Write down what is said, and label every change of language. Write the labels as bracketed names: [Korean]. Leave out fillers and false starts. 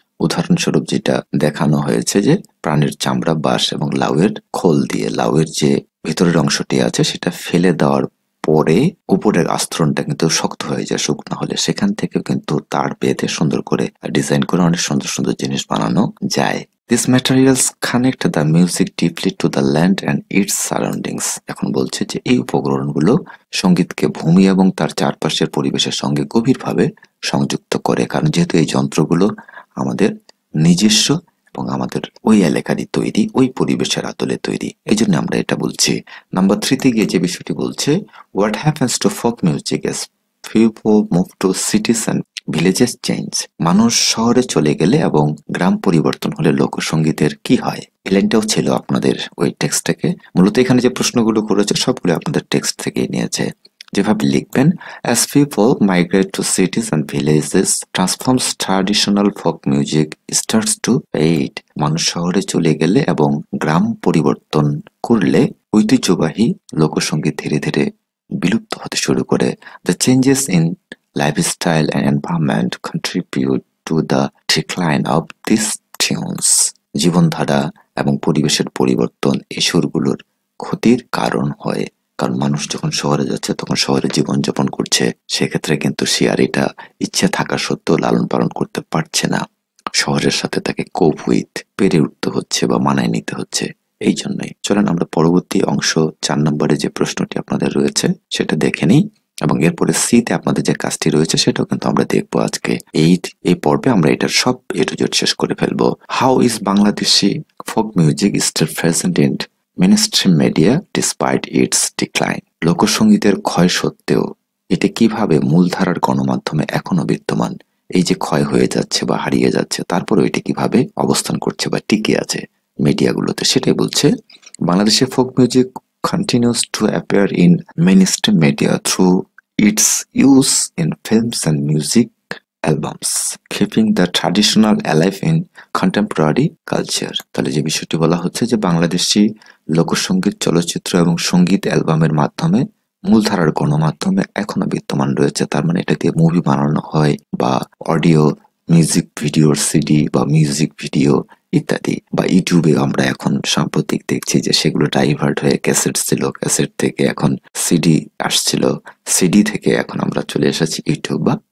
[Bangla] উদাহরণস্বরূপ যেটা দেখানো হয়েছে যে প্রাণীর চামড়া, বাঁশ এবং লাউয়ের খোল দিয়ে, লাউয়ের যে ভিতরের অংশটি আছে সেটা ফেলে দেওয়ার পরে উপরের আস্তরণটা কিন্তু শক্ত হয়ে যায় শুকনো হলে, সেখান থেকে কিন্তু তার বেঁধে সুন্দর করে ডিজাইন করে অনেক সুন্দর সুন্দর জিনিস বানানো যায়। [English] These materials connect the music deeply to the land and its surroundings. [Bangla] এখন বলছে যে এই উপকরণগুলো সঙ্গীতকে ভূমি এবং তার চারপাশের পরিবেশের সঙ্গে গভীরভাবে সংযুক্ত করে, কারণ যেহেতু এই যন্ত্রগুলো আমাদের নিজস্ব এবং আমাদের ওই এলাকারই তৈরি, ওই পরিবেশের আদলে তৈরি, এই জন্য আমরা এটা বলছি। নাম্বার 3 তে গিয়ে যে বিষয়টি বলছে, [English] what happens to folk music as people move to cities and villages change, [Bangla] মানুষ শহরে চলে গেলে এবং গ্রাম পরিবর্তন হলে লোকসঙ্গীতের কি হয়। এই লাইনটাও ছিল আপনাদের ওই টেক্সট থেকে। মূলত এখানে যে প্রশ্নগুলো করেছে সবগুলো আপনাদের টেক্সট থেকেই নিয়েছে। যেভাবে লিখবেন, [English] as people migrate to cities and villages, transforms traditional folk music starts to fade. [Bangla] মানুষ শহরে চলে গেলে এবং গ্রাম পরিবর্তন করলে ঐতিহ্যবাহী লোকসঙ্গীত ধীরে ধীরে বিলুপ্ত হতে শুরু করে। [English] The changes in lifestyle and environment contribute to the decline of these tunes. [Bangla] জীবনধারা এবং পরিবেশের পরিবর্তন এই সুরগুলোর ক্ষতির কারণ হয়, কারণ মানুষ যখন শহরে যাচ্ছে তখন শহরে জীবনযাপন করছে, সেক্ষেত্রে কিন্তু সে আর এটা ইচ্ছে থাকা সত্ত্বেও লালন পালন করতে পারছে না, শহরের সাথে তাকে কোপ উইথ পেরে উঠতে হচ্ছে বা মানায় নিতে হচ্ছে। এই জন্যই চলেন আমরা পরবর্তী অংশ 4 নম্বরে যে প্রশ্নটি আপনাদের রয়েছে সেটা দেখে নিই, এবং এরপরে সিতে আপনাদের যে কাজটি রয়েছে সেটাও কিন্তু আমরা দেখবো আজকে। এই পর্বে আমরা এটার সব এ টু জেড শেষ করে ফেলবো। [English] how is Bangladeshi folk music still present in mainstream media despite its decline, [Bangla] লোকসঙ্গীতের ক্ষয় সত্ত্বেও এটি কিভাবে মূলধারার গণমাধ্যমে এখনো বিদ্যমান, এই যে ক্ষয় হয়ে যাচ্ছে বা হারিয়ে যাচ্ছে তারপরে এটি কিভাবে অবস্থান করছে বা টিকে আছে মিডিয়াগুলোতে, সেটাই বলছে। বাংলাদেশের folk music [English] continues to appear in mainstream media through its use in films and music albums, keeping the traditional alive in contemporary culture. [Bangla] তাহলে যে বিষয়টি বলা হচ্ছে যে বাংলাদেশি লোকসঙ্গীত চলচ্চিত্র এবং সঙ্গীত অ্যালবামের মাধ্যমে মূলধারার গণমাধ্যমে এখনো বিদ্যমান রয়েছে, তার মানে এটা দিয়ে মুভি বানানো হয় বা অডিও মিউজিক ভিডিওর সিডি বা মিউজিক ভিডিও ইত্যাদি, বা ইউটিউবে আমরা এখন সাম্প্রতিক দেখছি যে সেগুলো ডাইভার্ট হয়ে ক্যাসেট ছিল, ক্যাসেট থেকে এখন সিডি আসছিল, সিডি থেকে এখন আমরা চলে এসেছি ইউটিউব বা